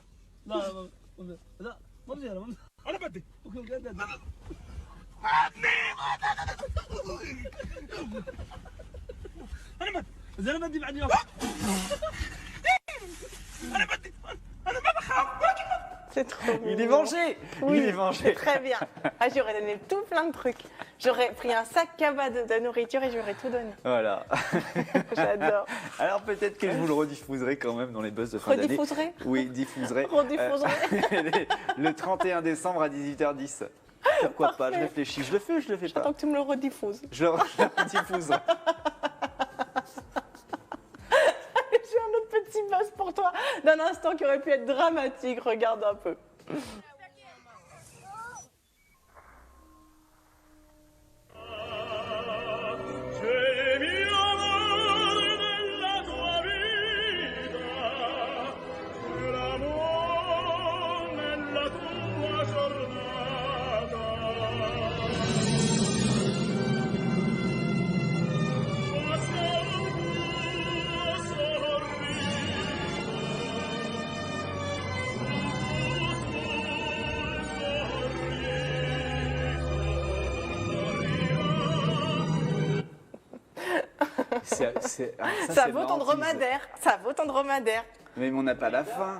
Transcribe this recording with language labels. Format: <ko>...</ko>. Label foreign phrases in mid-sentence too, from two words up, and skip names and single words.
<ar>لا لا ما بدي انا انا بدي انا بدي زين انا بدي بعد يوم انا بدي انا ما بخاف</ar> <fr>C'est trop Il est mignon. vengé. Oui, Il est vengé. très bien. Ah, j'aurais donné tout plein de trucs. J'aurais pris un sac cabas de nourriture et j'aurais tout donné. Voilà. J'adore. Alors peut-être que je vous le rediffuserai quand même dans les buzz de fin d'année. Rediffuserai Oui, diffuserai. Rediffuserai. Le 31 décembre à 18h10. Pourquoi pas? Je Parfait. réfléchis. Je le fais ou je le fais pas? J'attends que tu me le rediffuses. Je le rediffuserai. J'ai un autre petit buzz pour toi d'un instant qui aurait pu être dramatique. Regarde un peu.</fr> <it>C'è mio amore nella tua vita, l'amore nella tua giornata. Basta un tuo sorriso,</it> <fr>Ça vaut ton dromadaire. Ça vaut ton dromadaire. Mais on n'a pas la fin.</fr>